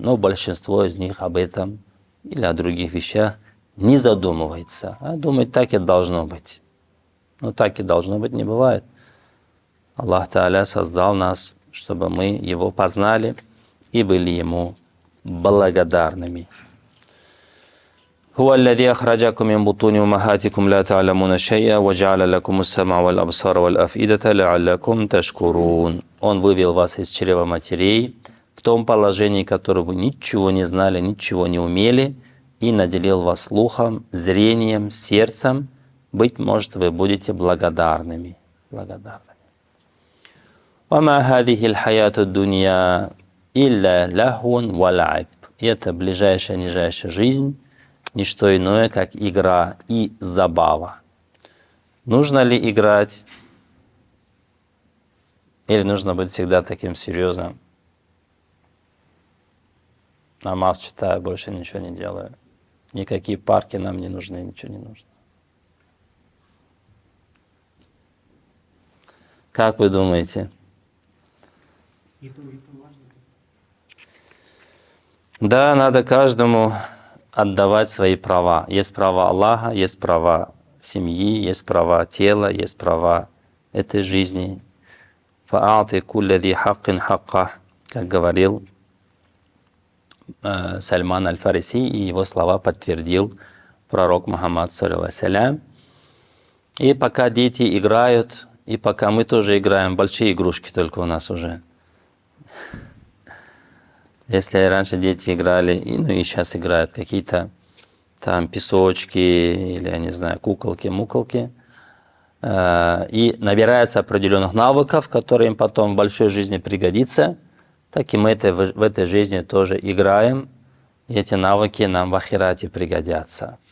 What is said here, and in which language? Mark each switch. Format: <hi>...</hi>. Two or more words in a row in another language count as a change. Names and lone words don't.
<ru>Но большинство из них об этом или о других вещах не задумывается. А думает, так и должно быть. Но так и должно быть не бывает. Аллах Тааля создал нас, чтобы мы Его познали и были Ему благодарными.</ru> <ar>هو الذي أخرجكم من بطون أمهاتكم لا تعلمون شيئا وجعل لكم السمع والأبصار والأفئدة لعلكم تشكرون.</ar> <ru>Он вывел вас из чрева матерей в том положении, которое вы ничего не знали, ничего не умели, и наделил вас слухом, зрением, сердцем. Быть может, вы будете благодарными.</ru> <ar>وما هذه الحياة الدنيا إلا لهو ولعب.</ar> <ru>Это ближайшая, нижайшая жизнь, не что иное, как игра и забава. Нужно ли играть? Или нужно быть всегда таким серьезным? Намаз читаю, больше ничего не делаю. Никакие парки нам не нужны, ничего не нужно. Как вы думаете? Да, надо каждому отдавать свои права. Есть права Аллаха, есть права семьи, есть права тела, есть права этой жизни.</ru> <ar>فأعط كل ذي حق حقه,</ar> <ru>как говорил Сальман аль-Фариси, и его слова подтвердил пророк Мухаммад, саллиллаху. И пока дети играют, и пока мы тоже играем, большие игрушки только у нас уже. Если раньше дети играли, и сейчас играют какие-то там песочки или, я не знаю, куколки-муколки, и набирается определенных навыков, которые им потом в большой жизни пригодятся, так и мы в этой жизни тоже играем, и эти навыки нам в ахирате пригодятся.</ru>